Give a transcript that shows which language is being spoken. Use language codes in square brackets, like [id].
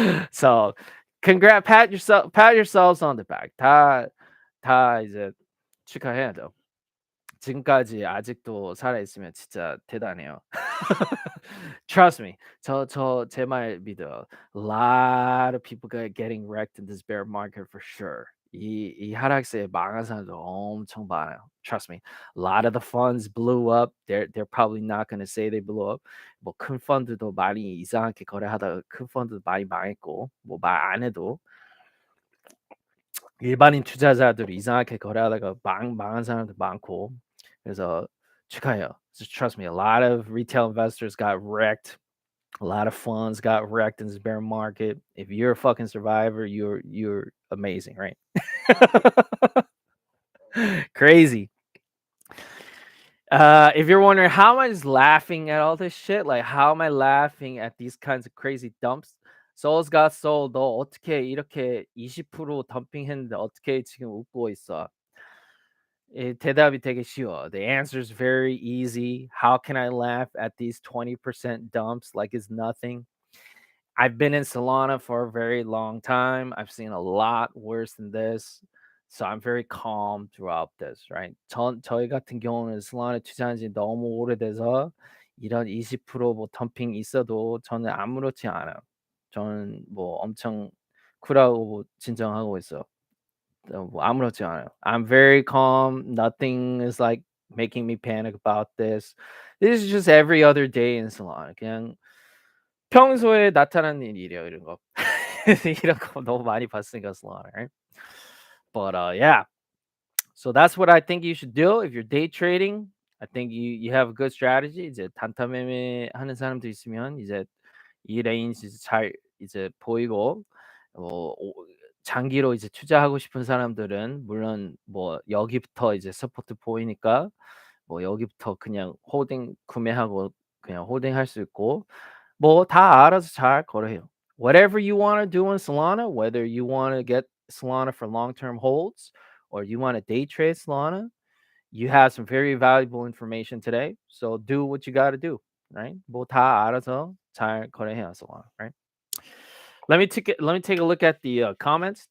[en] So pat yourselves on the back. [ko] 다 이제 축하해야죠. 지금까지 아직도 살아 있으면 진짜 대단해요. [en] Trust me. [ko] 제 말 믿어요. [en] A lot of people getting wrecked in this bear market for sure. [ko] 이 하락세에 망한 사람들 엄청 많아요. [en] Trust me. A lot of the funds blew up. They're probably not gonna say they blew up. [ko] 뭐 큰 펀드도 많이 이상하게 거래하다가 큰 펀드도 많이 망했고 뭐 말 안 해도 일반인 투자자들이 이상하게 거래하다가 망한 사람도 많고 그래서 축하해요. [en] Just trust me. A lot of retail investors got wrecked. A lot of funds got wrecked in this bear market. If you're a fucking survivor, you're amazing, right? Crazy. If you're wondering how am I just laughing at all this shit, like how am I laughing at these kinds of crazy dumps? Souls got soul. [ko] 너 어떻게 이렇게 20% 덤핑했는데 어떻게 지금 웃고 있어? 대답이 되게 쉬워. [en] The answer is very easy. How can I laugh at these 20% dumps like it's nothing? I've been in Solana for a very long time. I've seen a lot worse than this. So I'm very calm throughout this, right? [ko] 저희 같은 경우는 솔라나 투자한 지 너무 오래돼서 이런 20%뭐 덤핑 있어도 저는 아무렇지 않아요. 저는 뭐 엄청 쿨하고 진정하고 있어. 뭐 아무렇지 않아요. [en] I'm very calm. Nothing is like making me panic about this. This is just every other day in Solana. [ko] 그냥 평소에 나타나는 일이에요, 이런 거. 이런 거 너무 많이 봤으니까 Solana, [en] right? But yeah. So that's what I think you should do if you're day trading. I think you have a good strategy. [ko] 이제 단타 매매 하는 사람도 있으면 이제 이 레인지 잘 이제 보이고 장기로 이제 투자하고 싶은 사람들은 물론 뭐 여기부터 이제 서포트 보이니까 뭐 여기부터 그냥 홀딩 구매하고 그냥 홀딩할 수 있고 뭐 다 알아서 잘 거래해요. [en] Whatever you want to do in Solana, whether you want to get Solana for long-term holds or you want to day trade Solana, you have some very valuable information today. So do what you got to do, right? [ko] 뭐 다 알아서 잘 거래해요, Solana, [en] right? Let me take a look at the comments.